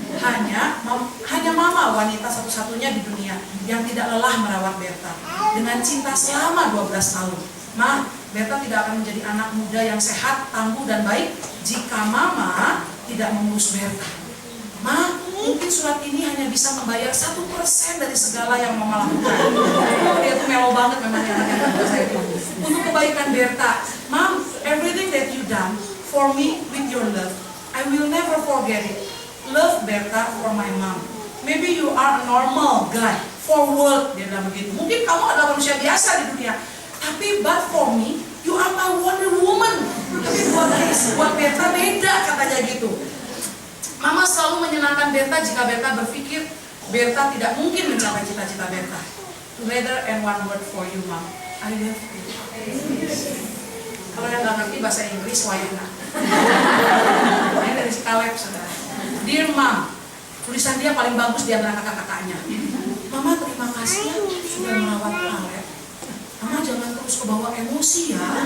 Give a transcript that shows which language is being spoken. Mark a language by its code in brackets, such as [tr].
[id] Hanya Mama wanita satu-satunya di dunia yang tidak lelah merawat Berta dengan cinta selama 12 tahun. Ma, Berta tidak akan menjadi anak muda yang sehat, tangguh dan baik jika Mama tidak mengurus Berta. Ma, mungkin surat ini hanya bisa membayar 1% dari segala yang Mama lakukan. Dia tuh melo banget memang anaknya saya itu. Untuk kebaikan Berta, [en] Mom, everything that you done for me with your love, I will never forget it. Love Berta for my mom. Maybe you are a normal guy for work, [id] dia bilang begitu. Mungkin kamu adalah manusia biasa di dunia, tapi [en] but for me, you are my Wonder Woman. [id] Tapi buat Berta beda katanya gitu. Mama selalu menyenangkan Berta jika Berta berpikir Berta tidak mungkin mencapai cita-cita Berta. [en] Together and one word for you, Mom. I love you. [id] Kalau yang nggak ngerti bahasa Inggris, wayana. Ini dari si Caleb, saudara. [en] Dear Mom, [id] tulisan dia paling bagus di antara kakak-kakaknya. Mama terima kasih ya sudah merawat Caleb. Mama jangan terus kebawa emosi ya.